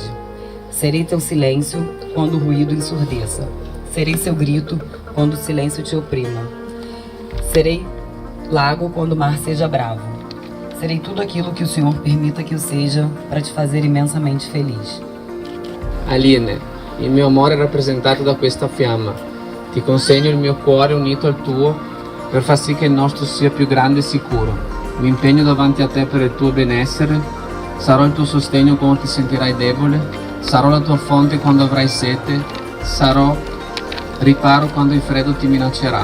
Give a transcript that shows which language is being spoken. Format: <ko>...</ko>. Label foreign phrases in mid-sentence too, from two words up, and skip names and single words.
<pt>Serei teu silêncio quando o ruído ensurdeça. Serei seu grito quando o silêncio te oprima. Serei lago quando o mar seja bravo. Serei tudo aquilo que o Senhor permita que eu seja para te fazer imensamente feliz.</pt> <it>Aline, il mio amore è rappresentato da questa fiamma. Ti consegno il mio cuore unito al tuo per far sì che il nostro sia più grande e sicuro. Mi impegno davanti a te per il tuo benessere. Sarò il tuo sostegno quando ti sentirai debole. Sarò la tua fonte quando avrai sete. Sarò riparo quando il freddo ti minaccerà.</it>